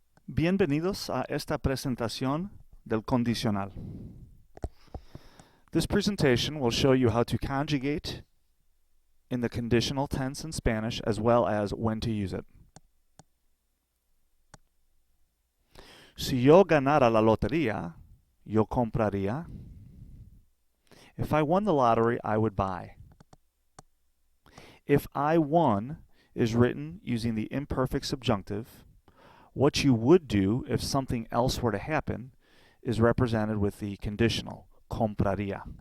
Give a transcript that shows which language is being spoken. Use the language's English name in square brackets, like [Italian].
[Spanish] Bienvenidos a esta presentación del condicional. [English] This presentation will show you how to conjugate in the conditional tense in Spanish as well as when to use it. [Spanish] Si yo ganara la lotería, yo compraría. [English] If I won the lottery, I would buy. If I won is written using the imperfect subjunctive. What you would do if something else were to happen is represented with the conditional, compraría.